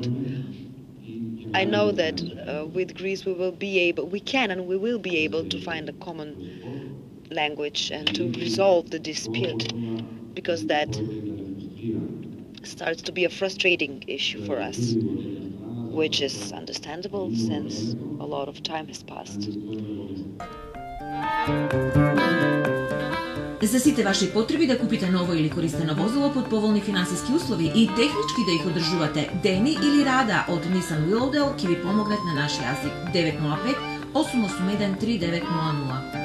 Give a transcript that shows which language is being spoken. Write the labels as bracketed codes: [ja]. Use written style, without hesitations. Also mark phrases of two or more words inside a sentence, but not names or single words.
[en] I know that with Greece we can and we will be able to find a common language and to resolve the dispute, because that starts to be a frustrating issue for us, which is understandable since a lot of time has passed. [mk] За сите ваши потреби да купите ново или користено возило под поволни финансиски услови и технички да их одржувате Дени или Рада од Nissan Willowdale ќе ви помогнат на наш јазик 905-881-3900.